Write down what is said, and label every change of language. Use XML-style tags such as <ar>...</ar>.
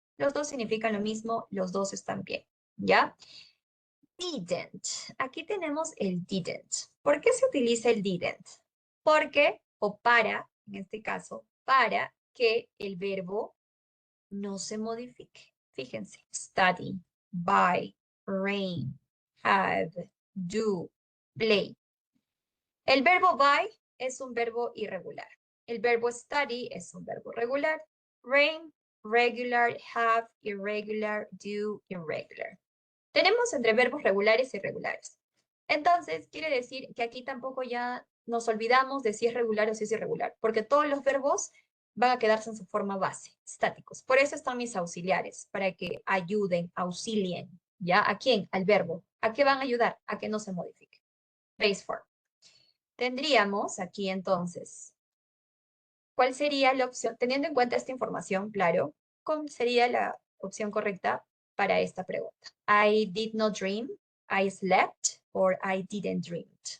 <es>Los dos significan lo mismo, los dos están bien, ¿ya? Didn't. Aquí tenemos el didn't. ¿Por qué se utiliza el didn't? Porque, o para, en este caso, para que el verbo no se modifique. Fíjense, study, buy, rain, have, do, play. El verbo buy es un verbo irregular. El verbo study es un verbo regular. Rain, regular, have, irregular, do, irregular. Tenemos entre verbos regulares y irregulares. Entonces, quiere decir que aquí tampoco ya nos olvidamos de si es regular o si es irregular, porque todos los verbos van a quedarse en su forma base, estáticos. Por eso están mis auxiliares, para que ayuden, auxilien. ¿Ya? ¿A quién? Al verbo. ¿A qué van a ayudar? A que no se modifique.</es> <en>Base form.</en> <es>Tendríamos aquí entonces, ¿cuál sería la opción? Teniendo en cuenta esta información, claro, ¿cuál sería la opción correcta para esta pregunta?</es> <en>I did not dream, I slept, or I didn't dream.</en>